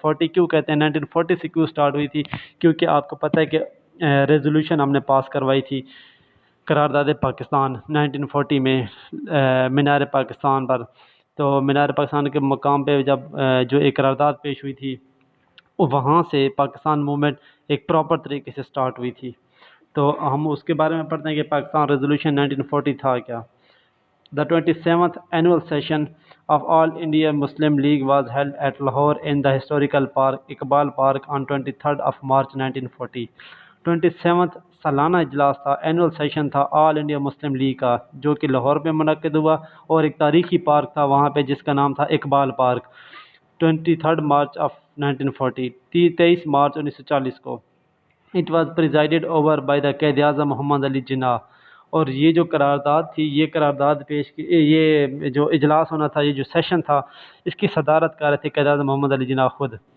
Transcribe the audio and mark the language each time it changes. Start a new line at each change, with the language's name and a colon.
Urdu: 40 کیوں کہتے ہیں, 1940 سے کیوں سٹارٹ ہوئی تھی, کیونکہ آپ کو پتہ ہے کہ ریزولوشن ہم نے پاس کروائی تھی قرارداد پاکستان 1940 میں مینار پاکستان پر. تو مینار پاکستان کے مقام پہ جب جو ایک قرارداد پیش ہوئی تھی, وہاں سے پاکستان موومنٹ ایک پراپر طریقے سے سٹارٹ ہوئی تھی. تو ہم اس کے بارے میں پڑھتے ہیں کہ پاکستان ریزولوشن 1940 تھا کیا.
English: The 27th annual session of All India Muslim League was held at Lahore in the historical park Iqbal Park on 23rd of March 1940.
Urdu: 27واں سالانہ اجلاس تھا، اینول سیشن تھا آل انڈیا مسلم لیگ کا، جو کہ لاہور میں منعقد ہوا، اور ایک تاریخی پارک تھا وہاں پہ جس کا نام تھا اقبال پارک، 23 مارچ آف 1940، 23 مارچ 1940 کو۔
English: It was presided over by the Quaid Azam Muhammad Ali Jinnah.
Urdu: اور یہ جو قرارداد تھی، یہ قرارداد پیش کی، یہ جو اجلاس ہونا تھا، یہ جو سیشن تھا، اس کی صدارت کر رہے تھے قائد اعظم محمد علی جناح خود۔